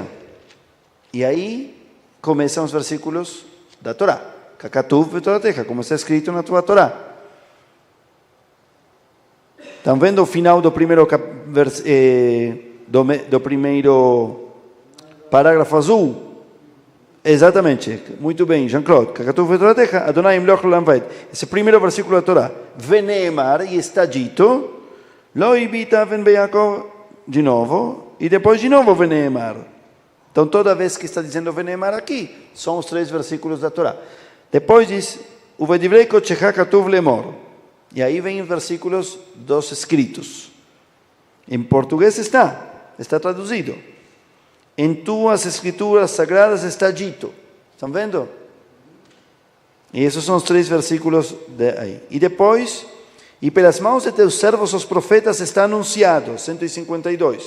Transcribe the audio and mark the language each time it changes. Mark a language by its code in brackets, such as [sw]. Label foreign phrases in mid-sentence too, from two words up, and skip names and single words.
[pt] E aí começam os versículos da Torá. [he] ככתוב בתורתך, [pt] como está escrito na tua Torá. Estão vendo o final do primeiro do primeiro parágrafo azul? Exatamente, muito bem, Jean-Claude. [he] ככתוב בתורתך, אדוני ימלוך לעולם ועד. [pt] Esse primeiro versículo da Torá. Veneemar, e está dito, [he] לא הביט און ביעקב, [pt] de novo, e depois de novo Veneemar. Então, toda vez que está dizendo Veneemar aqui, são os 3 versículos da Torá. Depois diz, [he] ובדברי קדשך כתוב לאמר. [pt] E aí vem os versículos dos escritos. Em português está traduzido. Em tuas escrituras sagradas está dito. Estão vendo? E esses são os 3 versículos de aí. E depois, e pelas mãos de teus servos os profetas está anunciado, 152.